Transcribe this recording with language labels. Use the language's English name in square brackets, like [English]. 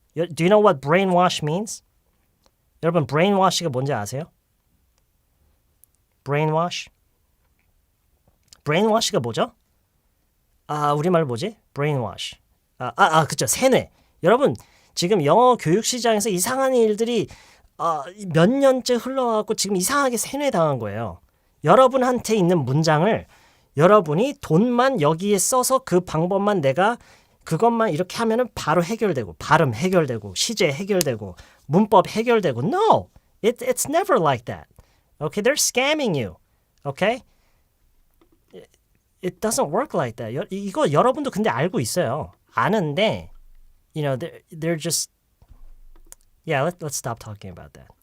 [English] Do you know what brainwash means? [Korean] 여러분 brainwash가 뭔지 아세요? brainwash가 뭐죠? 우리말로 뭐지? brainwash. 그쵸. 세뇌. 여러분 지금 영어 교육 시장에서 이상한 일들이 몇 년째 흘러가고 지금 이상하게 세뇌당한 거예요. 여러분한테 있는 문장을 여러분이 돈만 여기에 써서 그 방법만 그것만 이렇게 하면은 바로 해결되고 발음 해결되고 시제 해결되고 문법 해결되고 No! [English] It's never like that. Okay? They're scamming you. Okay? It doesn't work like that. [Korean] 이거 여러분도 근데 알고 있어요. 아는데 [English] they're just let's stop talking about that.